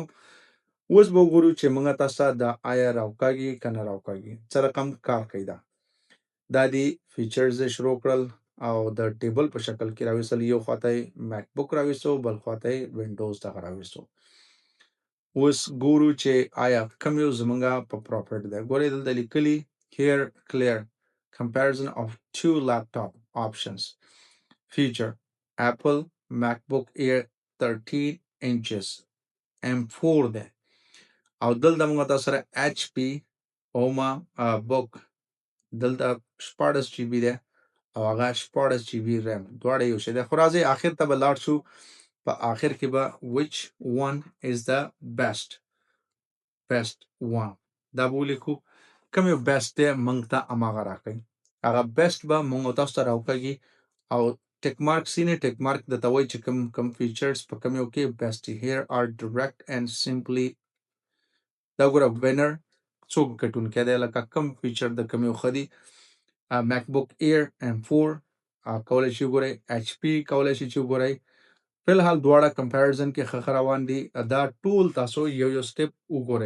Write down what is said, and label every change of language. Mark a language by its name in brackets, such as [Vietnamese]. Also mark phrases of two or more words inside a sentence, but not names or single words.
[Pashto] اوس به وګورو چې موږ تاسو دا آیا راوکاږي که نه راوکاږي، څه رقم کار کوي. دا دی فیچرز شروع کړل او د ټیبل په شکل کې راویستل. یو خواته یې میک بک راویستو، بل خواته یې وینډوز دغه راویستو. اوس ګورو چې آیا کوم یو زمونږه په پروفیټ دی. ګورئ دلته لیکلي [English] here clear comparison of two laptop options feature Apple MacBook Air 13 inches M4 [Pashto] دی او دلته موږ تاسو سره HP اوما بوک دلته 14 GB دی او هغه 14 GB ریم، دواړه یو شی دی. خو راځئ آخر ته به لاړ شو. په آخر کې به [English] which one is the best one [Pashto] دا به ولیکو. کوم یو بیسټ دی موږ ته هماغه راکړئ. هغه بیسټ به موږ تاسو ته راوکاږي او [English] tick mark [Pashto] سینې [English] tick mark [Pashto] درته وایي چې کوم فیچرز په کوم یو کې بیسټ دي. [English] here are direct and simply [Pashto] دا ګوره وینر څوک ګټونکی دی، لکه کوم فیچر د کوم یو ښه دي. میک بک ایر M4 کولی شي وګورئ، ایچ پی کولی شي چې وګورئ. فی الحال دواړه کمپیریزن کې ښه روان دي. دا ټول تاسو یو یو سټپ وګورئ.